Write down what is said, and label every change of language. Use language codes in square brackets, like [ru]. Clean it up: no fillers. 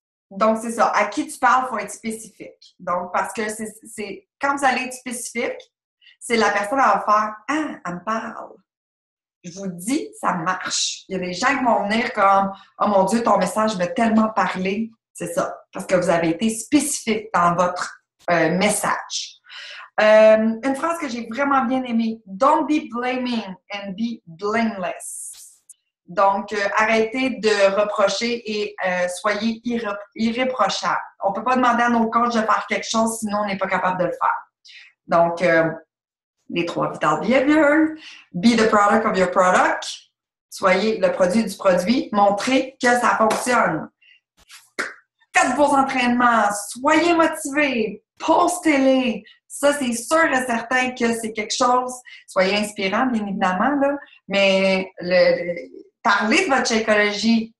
[fr] Donc, c'est ça. À qui tu parles, il faut être spécifique. Donc, parce que c'est quand vous allez être spécifique, c'est la personne qui va faire « Ah, elle me parle. » Je vous dis, ça marche. Il y a des gens qui vont venir comme « Oh mon Dieu, ton message m'a tellement parlé. » C'est ça. Parce que vous avez été spécifique dans votre message. Une phrase que j'ai vraiment bien aimée. [en] Don't be blaming and be blameless. [fr] Donc, arrêtez de reprocher et soyez irréprochables. On ne peut pas demander à nos coachs de faire quelque chose sinon on n'est pas capable de le faire. Donc, les 3 vital behaviors. [en] Be the product of your product. [fr] Soyez le produit du produit. Montrez que ça fonctionne. Faites vos entraînements. Soyez motivés. Postez-les. Ça, c'est sûr et certain que c'est quelque chose. Soyez inspirant, bien évidemment, là. Mais parlez de votre Shakeology.